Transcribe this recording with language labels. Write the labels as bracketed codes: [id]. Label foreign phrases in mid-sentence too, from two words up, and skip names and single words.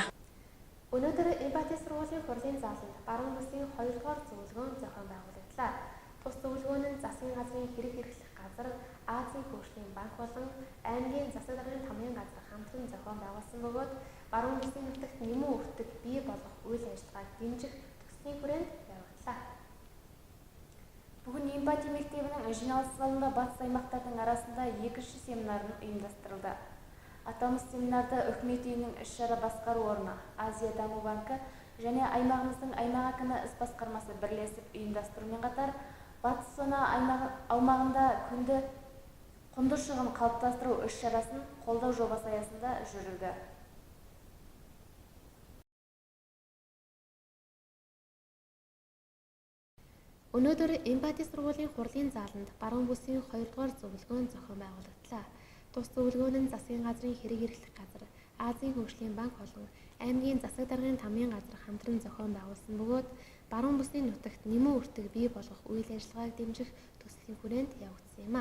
[mn] Өнөөдөр Эмбати сургуулийн хурлын зааланд баруун бүсийн 2-р зөвлөгөөн зохион байгуулагдлаа. Тус зөвлөгөөн нь засгийн газрын хэрэг хэрэглэх газар, Азийн хөгжлийн банк болон аймгийн засаг даргын тамгын газар хамтран зохион байгуулсан бөгөөд баруун бүсийн нутагт нэмэн өртөг бий болох үйл ажиллагааг дэмжих төслийн хүрээнд явууллаа. [kk] Бүгін Эмбати мектебінің жиналыс залында батыс аймақтардың арасында екінші семинар ұйымдастырылды. Аталмыш семинарда үкімет үйінің іс-шара басқару орны, Азия даму банкі және аймағымыздың аймақ әкімі іс басқармасы бірлесіп ұйымдастырумен қатар батыс зона аумағында құнды шығын қалыптастыру іс-шарасын қолдау жобасы аясында жүрілді. [mn] Өнөөдөр Эмпати сургуулийн хурлын зааланд баруун бүсийн 2 дугаар зөвлөгөөн зохион байгуулагдлаа. Тус зөвлөгөөн нь засгийн газрын хэрэг эрхлэх газар, Азийн хөгжлийн банк болон аймгийн засаг даргын тамгын газар хамтран зохион байгуулсан бөгөөд баруун бүсийн нутагт нэмэн үртэг бий болгох үйл ажиллагааг дэмжих төслийн хүрээнд явагдсан юм а.